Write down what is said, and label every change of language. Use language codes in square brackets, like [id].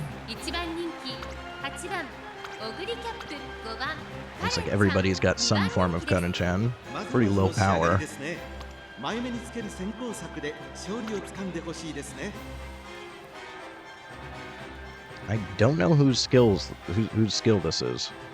[ja] 1番人気8番オグリキャップ。 [en] Looks like everybody's got some form of Karin-chan. Pretty low power. [ja] 前目につける先行策で勝利をつかんでほしいですね。 [en] I don't know whose skill this is.